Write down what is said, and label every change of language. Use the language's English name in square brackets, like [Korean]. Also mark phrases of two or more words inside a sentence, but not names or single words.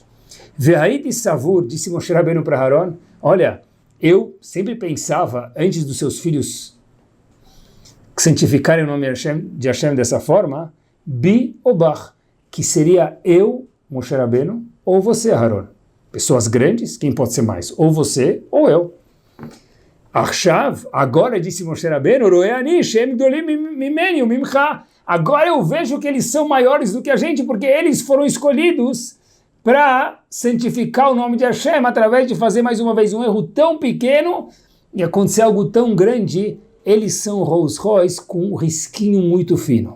[Hebrew] והייתי סבור, [Portuguese] disse Moshe Rabbeinu para Haron, olha, eu sempre pensava, antes dos seus filhos santificarem o nome de Hashem dessa forma, [Hebrew] בי או בך, [Portuguese] que seria eu, Moshe Rabbeinu, ou você, Haron. Pessoas grandes, quem pode ser mais? Ou você, ou eu. Achav, agora disse Moshe Rabbeinu, [Hebrew] רואני שהם גדולים ממני ממך. [Portuguese] Agora eu vejo que eles são maiores do que a gente, porque eles foram escolhidos para santificar o nome de Hashem, através de fazer mais uma vez um erro tão pequeno e acontecer algo tão grande. Eles são Rolls Royce com um risquinho muito fino.